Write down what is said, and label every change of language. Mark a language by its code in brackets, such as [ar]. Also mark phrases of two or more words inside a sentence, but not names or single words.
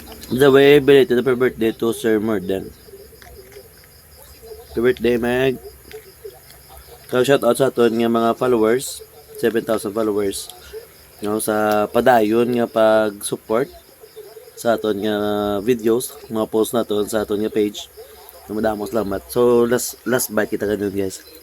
[en] The way, belated happy birthday to Sir Morden. Happy birthday, [hil] Meg. So, [en] shout out [hil] sa aton nga mga followers, 7,000 followers. No, sa padayon nga pag-support sa aton nga videos, mga post naton sa aton nga page. Madamo salamat. So, last bite kita ganun, guys.